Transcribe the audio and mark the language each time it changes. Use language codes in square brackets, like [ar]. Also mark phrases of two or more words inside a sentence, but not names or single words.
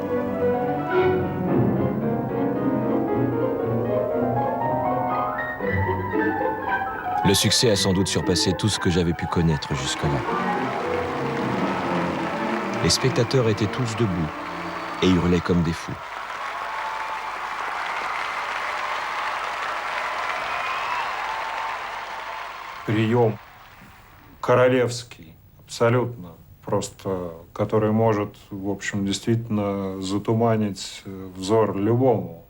[fr] Le succès a sans doute surpassé tout ce que j'avais pu connaître jusque-là. Les spectateurs étaient tous debout et hurlaient comme des fous. [ru] Прием королевский, абсолютно, просто, который может, в общем, действительно затуманить взор любому.